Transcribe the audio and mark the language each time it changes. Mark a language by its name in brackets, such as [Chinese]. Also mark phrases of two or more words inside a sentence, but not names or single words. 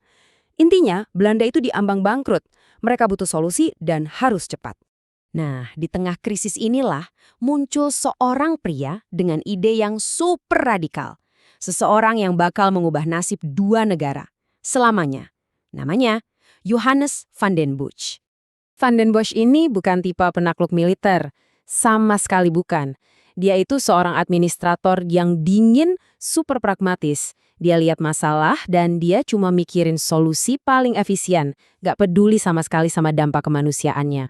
[Indonesian] Intinya, Belanda itu diambang bangkrut. Mereka butuh solusi dan harus cepat. Nah, di tengah krisis inilah muncul seorang pria dengan ide yang super radikal. Seseorang yang bakal mengubah nasib dua negara selamanya. Namanya Johannes van den Bosch. Van den Bosch ini bukan tipe penakluk militer, sama sekali bukan. Dia itu seorang administrator yang dingin, super pragmatis. Dia lihat masalah dan dia cuma mikirin solusi paling efisien, gak peduli sama sekali sama dampak kemanusiaannya.